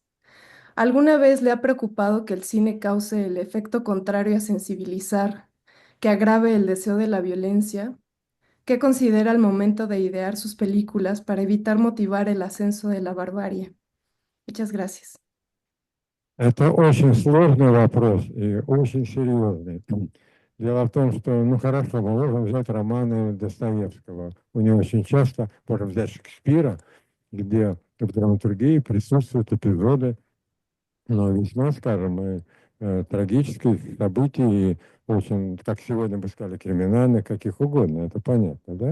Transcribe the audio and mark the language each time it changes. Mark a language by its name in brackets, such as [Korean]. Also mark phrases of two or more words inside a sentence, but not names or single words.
[Spanish] ¿Alguna vez le ha preocupado que el cine cause el efecto contrario a sensibilizar, que agrave el deseo de la violencia? ¿Qué considera al momento de idear sus películas para evitar motivar el ascenso de la barbarie? Muchas gracias. [Russian] Это очень сложный вопрос и очень серьезный. Дело в том, что, ну хорошо, мы можем взять романы Достоевского. У него очень часто, можем взять Шекспира, где в драматургии присутствуют эпизоды, но весьма, скажем, трагических событий, и очень, как сегодня бы сказали, криминальных, каких угодно, это понятно, да?